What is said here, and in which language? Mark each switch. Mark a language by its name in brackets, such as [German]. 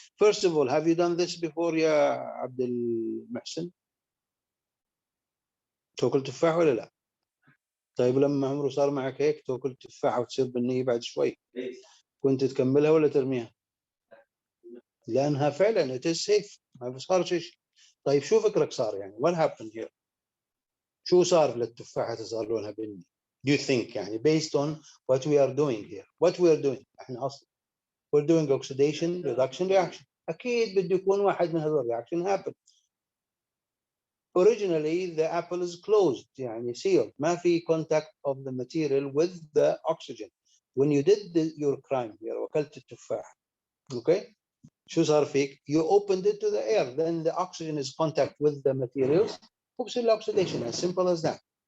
[English] First of all, have you done this before, [Arabic] يا عبد المحسن؟ تاكل تفاح ولا لا؟ طيب لما عمره صار معك هيك تاكل تفاحة وتصير بالنية بعد شوي، كنت تكملها ولا ترميها؟ لأنها فعلا [English] it is safe، [Arabic] ما صار شيء. طيب شو فكرك صار يعني؟ [English] What happened here؟ [Arabic] شو صار للتفاحة صار لونها بني؟ [English] Do you think [Arabic] يعني [English] based on what we are doing here? What we are doing [Arabic] احنا أصلا [English] we're doing oxidation reduction reaction. [Arabic] أكيد بده يكون واحد من هذول [English] reaction happen. Originally the apple is closed يعني sealed، [Arabic] ما في [English] contact of the material with the oxygen. When you did your crime here [Arabic] وأكلت التفاح، [English] okay? [Arabic] شو صار فيك؟ [English] You opened it to the air, then the oxygen is contact with the materials [Arabic] وبصير [English] oxidation, as simple as that.